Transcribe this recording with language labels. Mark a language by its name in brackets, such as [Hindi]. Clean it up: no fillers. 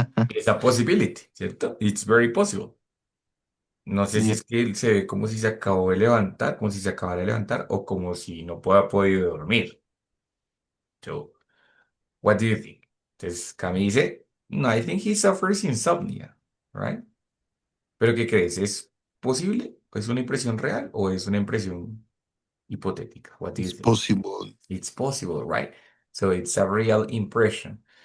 [English] It's a possibility, [Spanish] ¿cierto? [English] It's very possible. [Spanish] No sé si [English] Yeah. [Spanish] es que él se ve como si se acabó de levantar, como si se acabara de levantar, o como si no pueda podido dormir. [English] So, what do you think? [Spanish] Entonces, Cami dice, no, [English] I think he suffers insomnia, right? [Spanish] ¿Pero qué crees? ¿Es posible? ¿Es una impresión real o es una impresión hipotética? [English] What do you It's think? possible. It's possible, right? So it's a real impression.